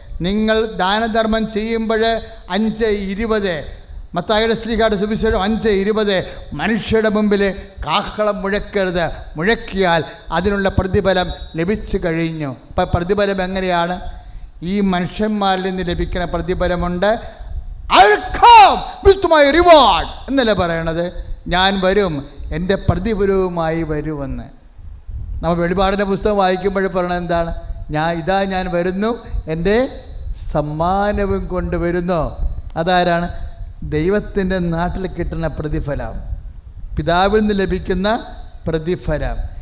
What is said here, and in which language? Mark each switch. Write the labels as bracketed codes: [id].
[ml] നിങ്ങൾ ദാനധർമ്മം ചെയ്യുമ്പോൾ 5:20 മത്തായിയുടെ ശ്ലീഹായുടെ സുവിശേഷം 5:20 മനുഷ്യരുടെ മുമ്പിൽ കാഹളം മുഴക്കരുത്, മുഴക്കിയാൽ അതിനുള്ള പ്രതിഫലം ലഭിച്ചു കഴിഞ്ഞു. അപ്പം പ്രതിഫലം എങ്ങനെയാണ്? ഈ മനുഷ്യന്മാരിൽ നിന്ന് ലഭിക്കുന്ന പ്രതിഫലമുണ്ട്. [en] I will come with my reward [ml] എന്നല്ലേ പറയണത്? ഞാൻ വരും, എൻ്റെ പ്രതിഫലവുമായി വരുമെന്ന്. നമ്മൾ വെളിപാടിൻ്റെ പുസ്തകം വായിക്കുമ്പോൾ പറയണത് എന്താണ്? ഞാൻ വരുന്നു, എൻ്റെ സമ്മാനവും കൊണ്ടുവരുന്നു. അതാരാണ്? ദൈവത്തിൻ്റെ നാട്ടിൽ കിട്ടുന്ന പ്രതിഫലം, പിതാവിൽ നിന്ന് ലഭിക്കുന്ന പ്രതിഫലം.